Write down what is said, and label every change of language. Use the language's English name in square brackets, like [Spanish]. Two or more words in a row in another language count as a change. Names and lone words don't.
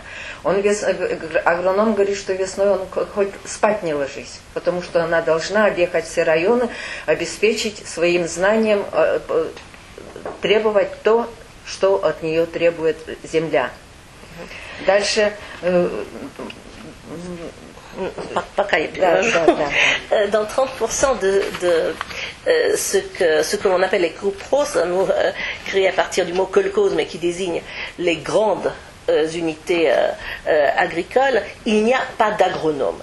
[Russian] Агроном говорит, что весной он хоть спать не ложись, потому что она должна объехать все районы, обеспечить своим знанием, требовать то, что от нее требует земля. Дальше... [French] Dans 30% de ce que l'on appelle les COPROS, un mot créé à partir du mot kolkhoz, mais qui désigne les grandes unités agricoles, il n'y a pas d'agronome.